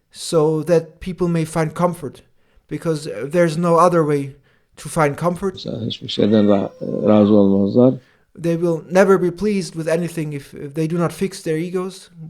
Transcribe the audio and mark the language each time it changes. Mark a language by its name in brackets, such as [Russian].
[English] so that people may find comfort, because there's no other way to find comfort. [Turkish] Mesela hiçbir şeyden razı olmazlar. [English] They will never be pleased with anything if they do not fix their egos.